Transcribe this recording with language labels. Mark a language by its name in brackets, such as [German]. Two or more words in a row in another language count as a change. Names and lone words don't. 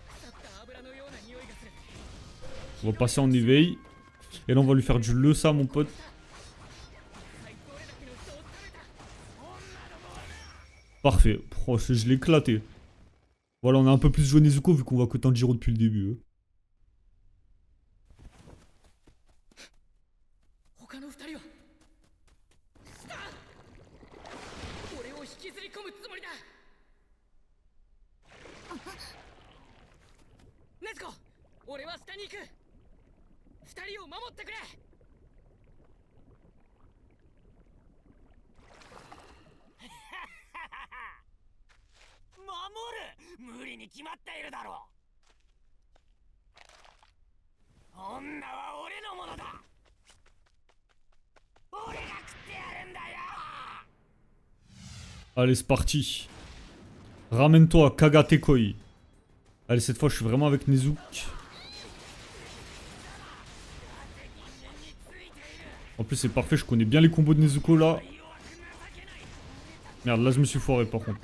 [French] On va passer en éveil. Et là, on va lui faire du le ça, mon pote. Parfait. Oh, je l'ai éclaté. Voilà, on a un peu plus joué Nezuko vu qu'on voit que Tanjiro depuis le début. [Japanese] 他の二人は俺を引きずり込むつもりだ。ネズコ、俺は下に行く。二人を守ってくれ。守る、無理に決まっているだろう。女は俺のものだ。俺が食ってやるんだよ。 [French] Allez, c'est parti. Ramène-toi, Kagate Koi. Allez, cette fois, je suis vraiment avec Nezuko. En plus, c'est parfait, je connais bien les combos de Nezuko, là. Merde, là, je me suis foiré, par contre.